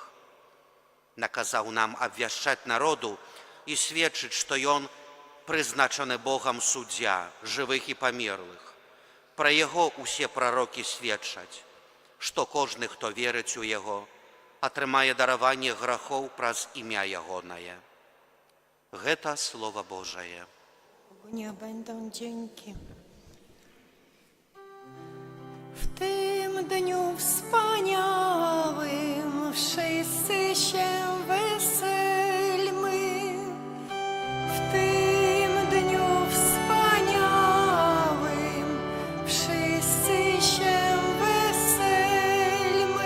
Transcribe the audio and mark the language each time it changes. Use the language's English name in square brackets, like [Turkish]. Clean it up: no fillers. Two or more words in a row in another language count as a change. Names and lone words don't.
[Belarusian] Наказаў нам абвяшчаць народу і сведчыць, што ён прызначаны Богам суддзя жывых і памерлых. Пра яго усе прарокі сведчаць, што кожны, хто верыць у яго, атрымае дараванне грахоў праз імя ягонае. Гэта Слово Божае. [Polish] Nie będą dzięki. W tym dniu wspaniałym wszyscy się weselmy. W tym dniu wspaniałym wszyscy się weselmy.